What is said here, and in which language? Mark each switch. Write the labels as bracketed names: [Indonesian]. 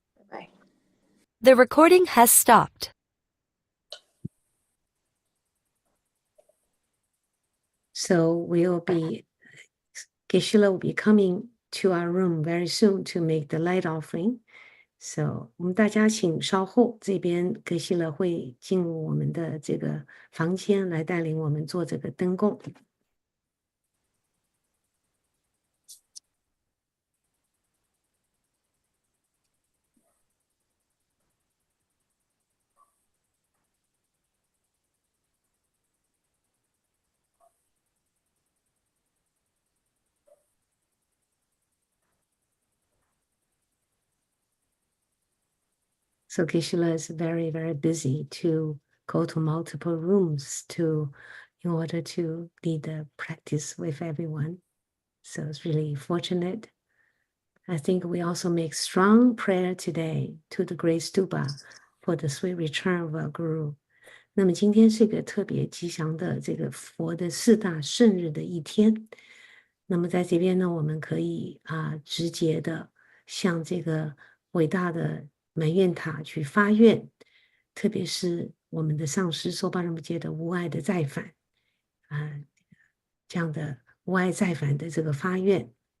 [English] Bye. The recording has stopped. So Geshe-la will be coming to our room very soon to make the light offering. [Chinese] So 我们大家请稍后，这边Geshe-la会进入我们的这个房间来带领我们做这个灯供。 [English] So Geshe-la is very, very busy to go to multiple rooms in order to lead the practice with everyone. So it's really fortunate. I think we also make strong prayer today to the Great Stupa for the sweet return of our Guru. [Chinese] 那么今天是个特别吉祥的这个佛的4大圣日的一天。那么在这边呢，我们可以直接的向这个伟大的满愿塔去发愿，特别是我们的上师梭巴仁波切的无碍的再返这样的无碍再返的这个发愿。